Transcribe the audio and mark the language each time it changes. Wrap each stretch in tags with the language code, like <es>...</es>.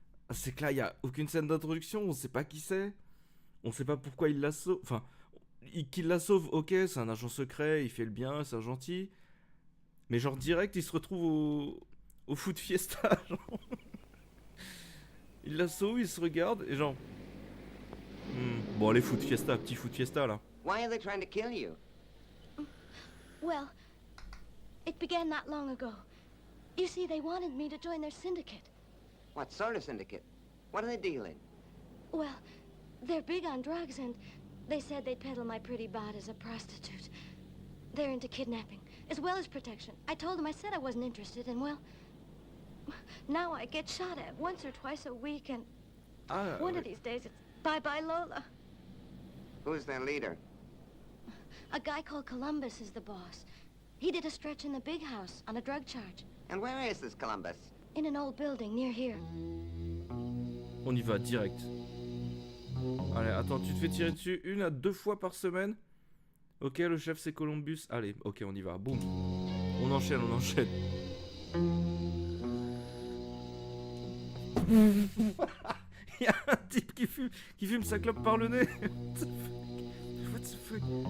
<fr>C'est que là il y a aucune scène d'introduction, on sait pas qui c'est, on sait pas pourquoi il la sauve, enfin qu'il la sauve, ok c'est un agent secret, il fait le bien, c'est un gentil, mais genre direct il se retrouve au foot fiesta, genre. Il la sauve, il se regarde et genre bon allez foot fiesta, petit foot fiesta là.</fr> <en>Why are they trying to kill you? Well, it began not long ago. You see, they wanted me to join their syndicate. What sort of syndicate? What are they dealing? Well, they're big on drugs, and they said they'd peddle my pretty bod as a prostitute. They're into kidnapping, as well as protection. I told them I said I wasn't interested, and well, now I get shot at once or twice a week, and Ah, one</en> <fr>ouais.</fr> <en>of these days it's bye-bye Lola. Who's their leader? A guy called Columbus is the boss. He did a stretch in the big house on a drug charge, And where is this Columbus? in an old building near here.</en> <fr>On y va direct. Allez, attends, tu te fais tirer dessus 1 à 2 fois par semaine. Ok, le chef c'est Columbus. Allez, ok, on y va. Boum. On enchaîne, on enchaîne. Il y a un type qui fume sa clope par le nez.</fr> <en>What the fuck?</en>